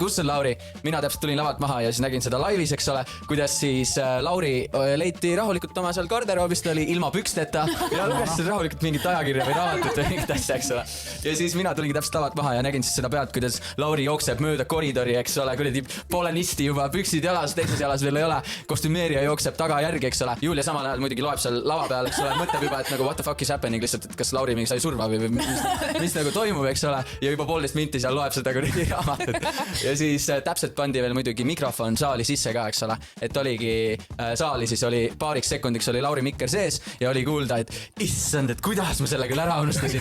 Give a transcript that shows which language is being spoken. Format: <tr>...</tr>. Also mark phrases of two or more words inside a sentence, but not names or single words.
<et>Mina täpselt tulin lavalt maha ja siis nägin seda laivis, eks ole, kuidas siis Lauri leiti rahulikult oma seal garderoobist, oli ilma püksteta ja luges rahulikult mingit ajakirja või raamatut või mingit asja, eks ole. Ja siis mina tulingi täpselt lavalt maha ja nägin siis seda pealt, kuidas Lauri jookseb mööda koridori, eks ole, kuidagi poole nisti juba püksid jalas, teises jalas veel ei ole. Kostümeerija jookseb taga järgi, eks ole. Julia samal ajal muidugi loeb seal lava peal, eks ole, mõtleb juba, et nagu</et> <en>what the fuck is happening</en> <et>lihtsalt, et kas Lauri mingi sai surma või mis nagu toimub, eks ole. Ja juba 1,5 minti seal loeb seda kuradi raamatut. Ja siis täpselt pandi veel muidugi mikrofon saali sisse ka, eks ole. Et oligi saali, siis oli paariks sekundiks oli Lauri mikker sees ja oli kuulda, et issand, et kuidas ma selle küll ära unustasin.</et>